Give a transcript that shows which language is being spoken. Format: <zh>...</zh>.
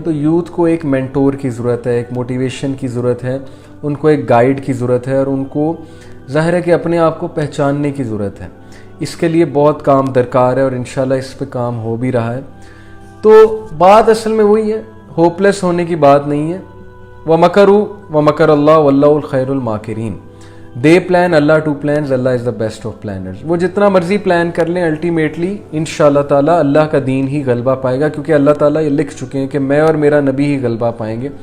<ur>تو یوتھ کو ایک مینٹور کی ضرورت ہے، ایک موٹیویشن کی ضرورت ہے، ان کو ایک گائیڈ کی ضرورت ہے، اور ان کو ظاہر ہے کہ اپنے آپ کو پہچاننے کی ضرورت ہے. اس کے لیے بہت کام درکار ہے اور انشاءاللہ اس پہ کام ہو بھی رہا ہے. تو بات اصل میں وہی ہے، ہوپ لیس ہونے کی بات نہیں ہے.</ur> <ar>وَمَكَرُوا وَمَكَرَ اللَّهُ وَاللَّهُ الْخَيْرُ الْمَاكِرِينَ.</ar> <en>They plan, Allah to plans, Allah is the best of planners.</en> <ur>وہ جتنا مرضی پلان کر لیں الٹیمیٹلی انشاءاللہ تعالیٰ اللہ کا دین ہی غلبہ پائے گا، کیونکہ اللہ تعالیٰ یہ لکھ چکے ہیں کہ میں اور میرا نبی ہی غلبہ پائیں گے.</ur>